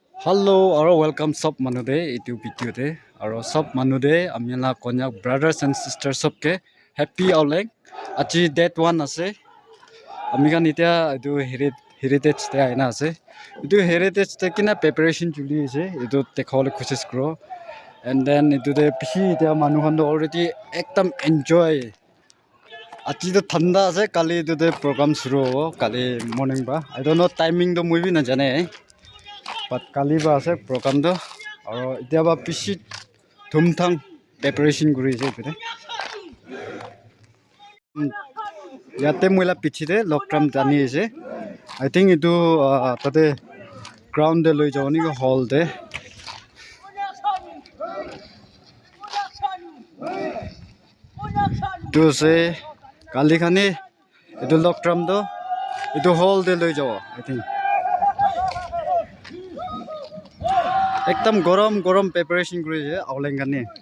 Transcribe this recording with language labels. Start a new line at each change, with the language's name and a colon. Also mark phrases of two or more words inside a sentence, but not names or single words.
Naga Pidgin: Hello, aro welcome sub manude itu video de aro sub manude amila konyak
English: brothers and sisters
Naga Pidgin: sub ke happy aulek achi date one ase amigan itia itu heritage te aina ase itu heritage te kina preparation chuli ase itu dekhole koshis kro
English: and then
Naga Pidgin: itu de pihi itia manu khan already ekdam enjoy achi to thanda ase kali itu de program shuru hobo kali morning ba
English: I don't know
Naga Pidgin: timing to mui bi na jane but kali ba ase program to aro itia ba pishi thumthang preparation kuri ase ite yate moila pichide lokram jani ase
English: I think
Naga Pidgin: itu tate ground de loi jawni ko hall de tu se kali khani itu lokram do itu hall de loi jaw
English: I think
Naga Pidgin: ekdam gorom preparation kuri ase auleng kani